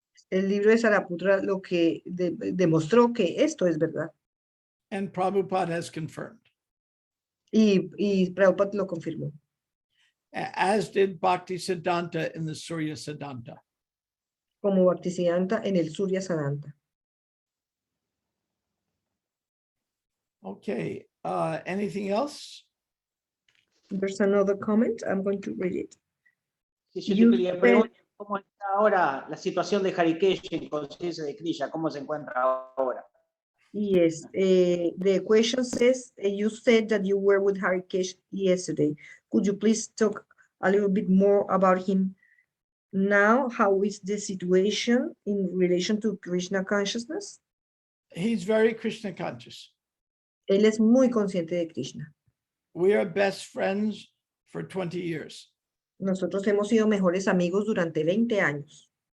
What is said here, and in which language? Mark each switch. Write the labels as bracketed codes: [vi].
[es] El libro de Saraputra lo que demostró que esto es verdad. [en] And Prabhupada has confirmed. [es] Y Prabhupada lo confirmó. [en] As did Bhaktisiddhanta in the Surya Siddhanta. [es] Como Bhaktisiddhanta en el Surya Siddhanta. [en] Okay, anything else? There's another comment. I'm going to read it. [es] Sí, yo te pregunto cómo está ahora la situación de Harikesh en conciencia de Krishna, cómo se encuentra ahora. [en] Yes, the question says, you said that you were with Harikesh yesterday. Could you please talk a little bit more about him now? How is the situation in relation to Krishna consciousness? He's very Krishna conscious. [es] Él es muy consciente de Krishna. [en] We are best friends for 20 years. [es] Nosotros hemos sido mejores amigos durante 20 años.